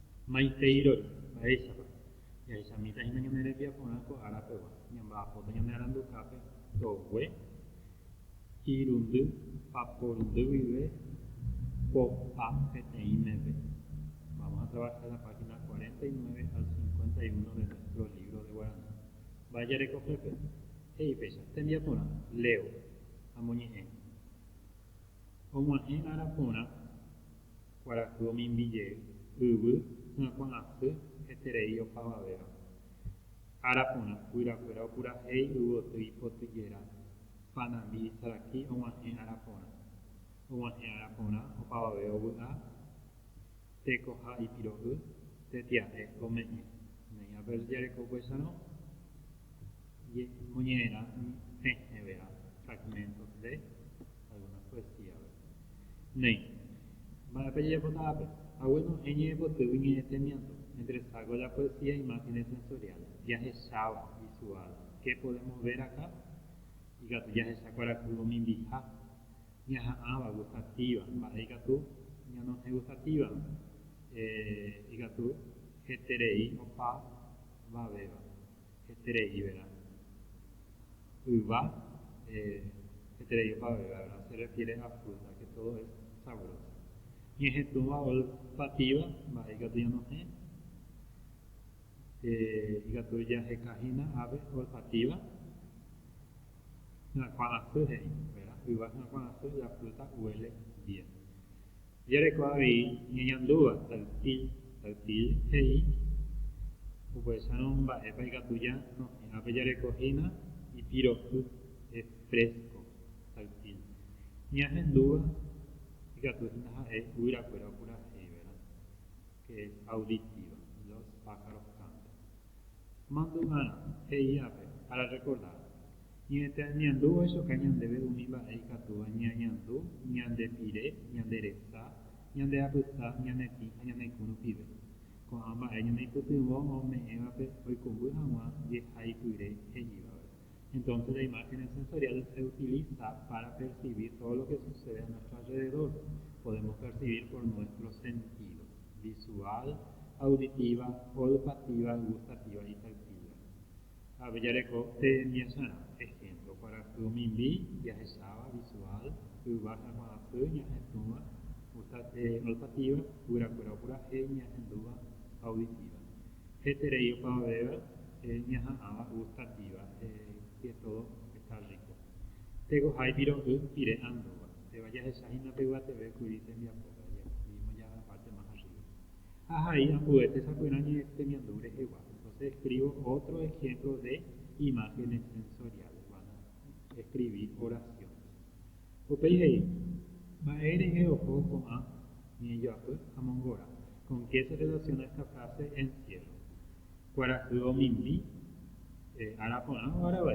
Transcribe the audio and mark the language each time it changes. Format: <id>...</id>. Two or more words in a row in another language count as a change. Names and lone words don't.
<gn>Maiteirori, mba'éichapa. Jahechamíta hína ñane rembiaporã ko árapegua. Ñamba'apóta ñane arandukápe togue, irundy ha porundy guive, po'a peteĩ meve.</gn> <es>Vamos a trabajar la página 49 al 51 de nuestro libro de Guaraní.</es> <gn>Vaya recogepe. Hey, pecha, tembiaporã, leo, amoñe'ẽ. Og̃uahẽ ára porã, kuarahy omimbijey, yvy hyakuã asy heterei opavavéva. Ára porã, guyrakuéra opurahéi yvoty ipotyjera. Panambi isaraki og̃uahẽ ára porã. Og̃uahẽ ára porã, opavave ovy'a, tekoha ipiro'y, tetia'e ome'ẽ. Ne'ẽvape jarekópecharõ moñe'ẽrã hẽhẽvera,</gn> <es>fragmentos de algunas poesías.</es> <gn>Ne'i, mba'épa jajapóta ápe. Bueno, ñe'ẽpotýgui ñe'ẽ temiandu.</gn> <es>Entre saco la poesía e imágenes sensoriales. Jahecháva visual. ¿Qué podemos ver acá?</es> <gn>Ikatu jahecha kuarahy omimbiha. Ñaha'ãva gustativa. Mba'e ikatu ñanohẽ gustativa. Ikatu heterei opavavéva. Heterei vera. Yva, heterei opavavéva,</gn> <es>¿verdad? Se refiere a fruta, que todo es sabroso.</es> <gn>Ñehetũva olfativa, mba'e ikatu ñanohẽ. Ikatu jahekahína ave olfativa. Hyakuã he'i, ¿verdad? Yva hyakuã asy,</gn> <es>la fruta huele bien.</es> <gn>Jareko avei ñeñandúva, táctil he'i. Upéicharõ mba'épa ikatu janohẽ. Ápe jarekohína ipiro'y,</gn> <es>es fresco, táctil.</es> <gn>Ñahendúva, ikatuhína ha'e guyrakuéra opurahéi,</gn> <es>¿verdad? Que es auditiva. Los pájaros cantan.</es> <gn>Mandu'ára, he'i ápe,</gn> <es>para recordar.</es> <gn>Ñeñandú oichoka ñandéve umi mba'e ikatúva ñañandu, ñandepire, ñanderesa, ñandeapysa, ñanetĩ ha ñanekũ rupive. Ko'ã mba'e ñaneipytyvõ ome'ẽvape oikovy hag̃ua jehaipyre he'íva.</gn> <es>Entonces la imagen sensorial se utiliza para percibir todo lo que sucede a nuestro alrededor. Podemos percibir por nuestros sentidos: visual, auditiva, olfativa, gustativa y táctil.</es> <gn>Avellareko tembiasarã. Ejemplo: kuarahy omimbi, jahecháva visual, yva hyakuã asy, ñahetũva olfativa, guyrakuéra opurahéi, ñahendúva auditiva. Heterei opavavéva, ñaha'ãva gustativa,</gn> <es>que todo está rico.</es> <gn>Tekoha ipiro'y, pire'ãndúva. Péva jahechahína peguatevekuri tembiapóra.</gn> <es>Vimos ya la parte más arriba.</es> <gn>Ahí ambue tesakuéra ñe'ẽ temiandu rehegua.</gn> <es>Entonces escribo otro ejemplo de imágenes sensoriales. Van a escribir oraciones.</es> <gn>Upeihei, mba'érehe oho ko'ã ñe'ẽjoapy amongóra.</gn> <es>¿Con qué se relaciona esta frase en cielo?</es> <gn>Kuarahy omimbi, ára porã o áravai.</gn>